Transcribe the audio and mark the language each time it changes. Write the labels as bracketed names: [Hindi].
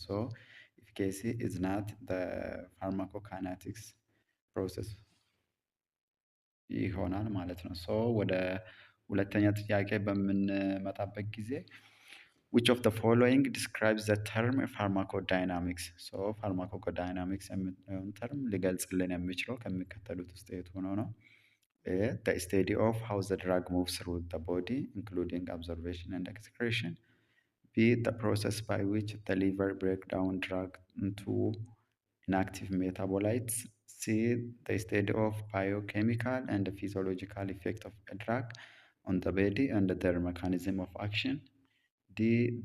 [English] so efficacy is not the pharmacokinetics process [Amharic] ይሆናል ማለት ነው። ሶ ወደ ሁለተኛ ጥያቄ በምንመጣበት ጊዜ [English] which of the following describes the term pharmacodynamics? [Amharic] so pharmacodynamics የምንለውን ተርም ሊገልጽልን የሚችለው ከሚከተሉት ውስጥ የቱ ነው? [English] A. The study of how the drug moves through the body, including absorption and excretion. B. The process by which the liver breaks down drug into inactive metabolites. C. The study of biochemical and physiological effect of a drug on the body and their mechanism of action. D.